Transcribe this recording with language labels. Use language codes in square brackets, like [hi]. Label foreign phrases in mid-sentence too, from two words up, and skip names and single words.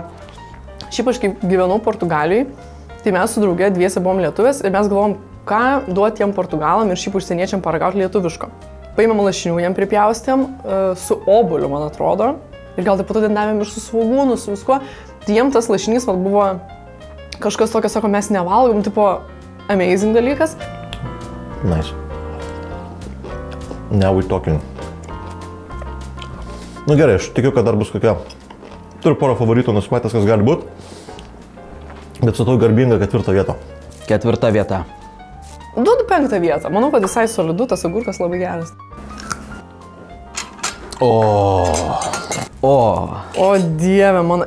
[lt] Šiaip aš kaip gyvenau Portugalijai, tai mes su drauge dviese buvom lietuvės ir mes galvom, ką duoti jiem portugalam ir šiaip užsieniečiam paragauti lietuviško. Paėmėm lašinių, jiem pripjaustėm su obuoliu, man atrodo. Ir gal taip pat davėm ir su svogūnu, su viskuo. Tai jiem tas lašinys buvo kažkas tokio, sako, mes nevalgom, tipo amazing dalykas. [en] Nice. Now we're talking. [lt] Nu gerai, aš tikiu, kad dar bus kokia. Turiu porą favoritų nusimatęs, kas gali būti. Bet su to garbinga 4 vieta. 4 vieta. Duodu 5 vietą. Manau, kad visai solidu, tas agurkas labai geras. O dieve, mano.